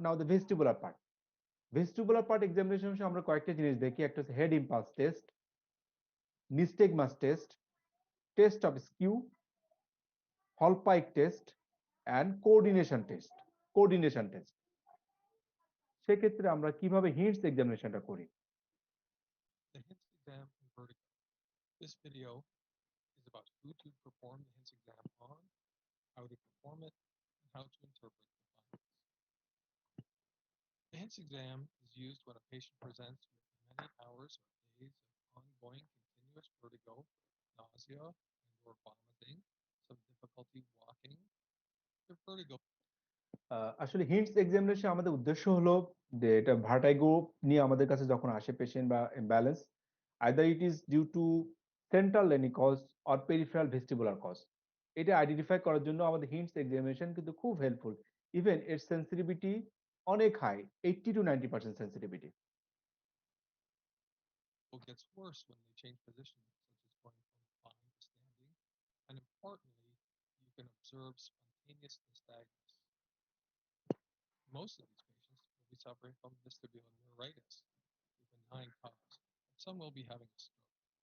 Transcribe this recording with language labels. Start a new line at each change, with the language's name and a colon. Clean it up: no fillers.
English: Now the vestibular part. Vestibular part examination
Bangla: আমরা কয়েকটা জিনিস দেখি। একটা হচ্ছে
English: head impulse test, nystagmus test, test of skew, Hall-Pike test, and coordination test.
Bangla: সেক্ষেত্রে আমরা কিভাবে হিন্টস এক্সামিনেশনটা করি?
English: The HINTS exam and vertigo. This video is about who to perform the HINTS exam on, how to perform it, and how to interpret the findings. The HINTS exam is used when a patient presents with many hours or days of ongoing continuous vertigo, nausea, and/or vomiting, some difficulty walking, or vertigo.
Bangla: আসলে hints examination আমাদের উদ্দেশ্য হলো যে এটা vertigo নিয়ে আমাদের কাছে যখন আসে পেশেন্ট বা imbalance,
English: either it is due to central লেনি cause or peripheral vestibular cause,
Bangla: এটা আইডেন্টিফাই করার জন্য আমাদের হিন্টস এক্সামিনেশন কিন্তু খুব হেল্পফুল। ইভেন এর সেন্সিটিভিটি অনেক high, 80 to 90% sensitivity.
English: It gets worse when they change position, such as going from lying to standing, and importantly, you can observe spontaneous nystagmus. Most of these patients will be suffering from vestibular neuritis, a benign cause, but some will be having a stroke.